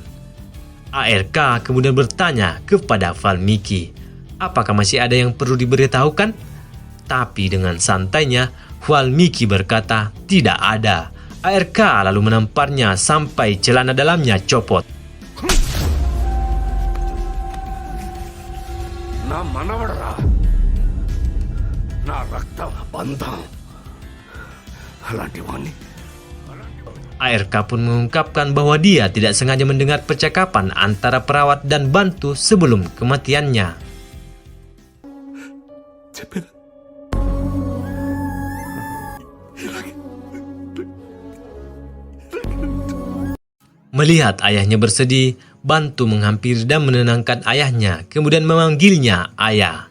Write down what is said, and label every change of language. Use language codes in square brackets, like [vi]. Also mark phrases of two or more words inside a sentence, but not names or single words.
[id] ARK kemudian bertanya kepada Valmiki, apakah masih ada yang perlu diberitahukan? Tapi dengan santainya, Valmiki berkata, tidak ada. ARK lalu menamparnya sampai celana dalamnya copot. [te] నా మనవడరా నా రక్త బంధం అలాంటి వాణ్ణి [id] ARK pun mengungkapkan bahwa dia tidak sengaja mendengar percakapan antara perawat dan Bantu sebelum kematiannya. [te] చెప్పేదా [id] Melihat ayahnya bersedih, Bantu menghampiri dan menenangkan ayahnya, kemudian memanggilnya ayah.